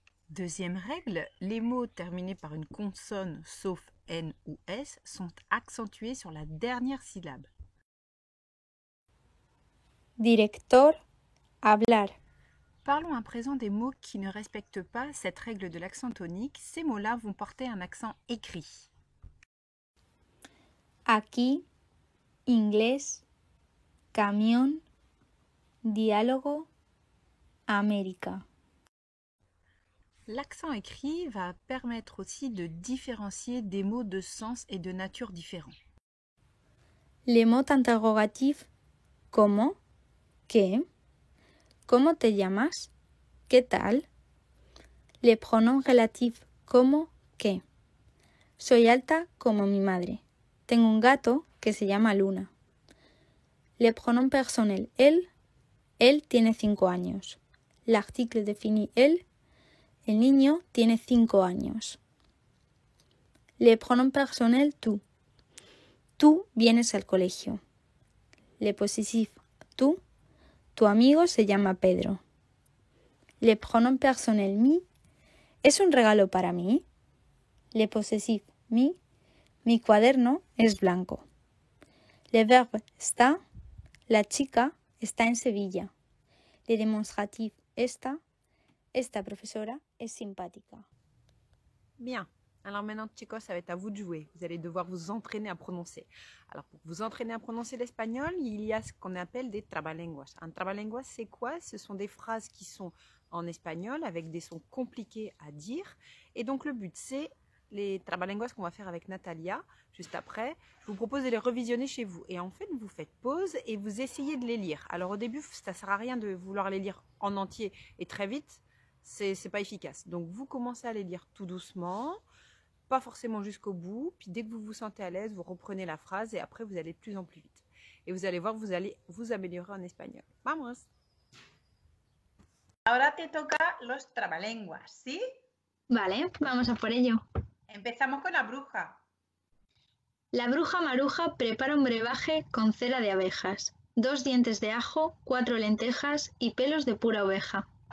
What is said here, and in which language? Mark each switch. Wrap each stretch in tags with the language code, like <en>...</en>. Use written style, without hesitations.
<fr>Deuxième règle, les mots terminés par une consonne sauf</fr> <es>N</es> <fr>ou S sont accentués sur la dernière syllabe.</fr> <es>Director, hablar.</es> <fr>Parlons à présent des mots qui ne respectent pas cette règle de l'accent tonique. Ces mots-là vont porter un accent écrit.</fr> <es>Aquí, inglés, camión, diálogo, América.</es> <fr>L'accent écrit va permettre aussi de différencier des mots de sens et de nature différents.</fr> <es>Les mots interrogatifs, ¿cómo? ¿Qué? ¿Cómo te llamas? ¿Qué tal?</es> <fr>Les pronoms relatifs,</fr> <es>¿cómo? ¿Qué? Soy alta como mi madre. Tengo un gato que se llama Luna.</es> <fr>Le pronom personnel,</fr> <es>él tiene 5 años.</es> <fr>L'article défini</fr> <es>el niño tiene 5 años.</es> <fr>Le pronom personnel</fr> <es>tú vienes al colegio.</es> <fr>Le possessif tú,</fr> <es>tu amigo se llama Pedro.</es> <fr>Le pronom personnel</fr> <es>¿es un regalo para mí?</es> <fr>Le possessif</fr> <es>mi cuaderno es blanco.</es> <fr>Le verbe está,</fr> <es>la chica está en Sevilla.</es> <fr>Le démonstratif</fr> <es>esta profesora es simpática.</es> <fr>Bien. Alors maintenant,</fr> <es>chicos,</es> <fr>ça va être à vous de jouer. Vous allez devoir vous entraîner à prononcer. Alors pour vous entraîner à prononcer l'espagnol, il y a ce qu'on appelle des trabalenguas. Un trabalenguas, c'est quoi? Ce sont des phrases qui sont en espagnol avec des sons compliqués à dire. Et donc le but, c'est les trabalenguas qu'on va faire avec Natalia juste après. Je vous propose de les revisionner chez vous. Et en fait, vous faites pause et vous essayez de les lire. Alors au début, ça ne sert à rien de vouloir les lire en entier et très vite. C'est pas efficace. Donc vous commencez à les lire tout doucement. Pas forcément jusqu'au bout, puis dès que vous vous sentez à l'aise, vous reprenez la phrase et après vous allez de plus en plus vite. Et vous allez voir, vous allez vous améliorer en espagnol.</fr> <es>Vamos! Ahora te toca los trabalenguas, ¿sí? Vale, vamos a por ello. Empezamos con la bruja. La bruja maruja prepara un brebaje con cera de abejas, 2 dientes de ajo, 4 lentejas y pelos de pura oveja.</es>